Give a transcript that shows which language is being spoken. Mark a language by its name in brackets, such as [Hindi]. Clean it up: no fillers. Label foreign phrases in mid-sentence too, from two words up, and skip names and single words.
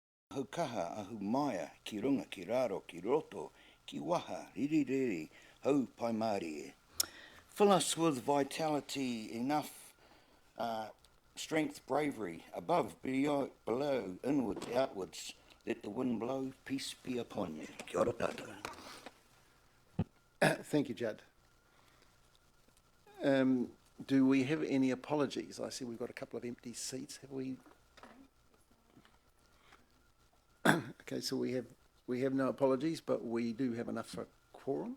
[Māori] Ahu kaha, ahu maia, ki runga, ki raro, ki roto, ki waha, riri riri, hau paimari e. [English] Fill us with vitality, enough strength, bravery, above, below, inwards, outwards. Let the wind blow, peace be upon you. [Māori] Kia ora tātou. [English] Thank you, Judd. Do we have any apologies? I see we've got a couple of empty seats. Have we? Okay, so we have no apologies, but we do have enough for quorum.